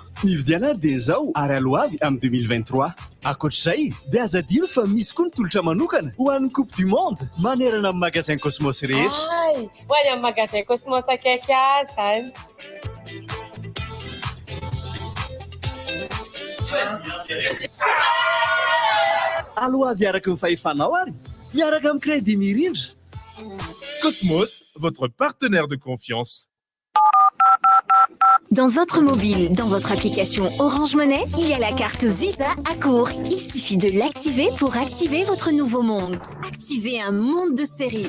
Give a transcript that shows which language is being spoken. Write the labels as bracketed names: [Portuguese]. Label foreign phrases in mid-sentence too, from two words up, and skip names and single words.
[Malagasy] Ny vidiana dia zao ary aloavy amin'ny 2023. Ankoatr'izay dia aza adino fa misy koa ny tolotra manokana ho an'ny Coupe du Monde manerana amin'ny magasin Cosmos rehetra. Ay, ho any amin'ny magasin Cosmos akaiky azy zany. Aloavy araka ny fahefanao ary miaraka amin'ny crédit mirindra. [French] Cosmos, votre partenaire de confiance. Dans votre mobile, dans votre application Orange Money, il y a la carte Visa à court. Il suffit de l'activer pour activer votre nouveau monde. Activez un monde de séries.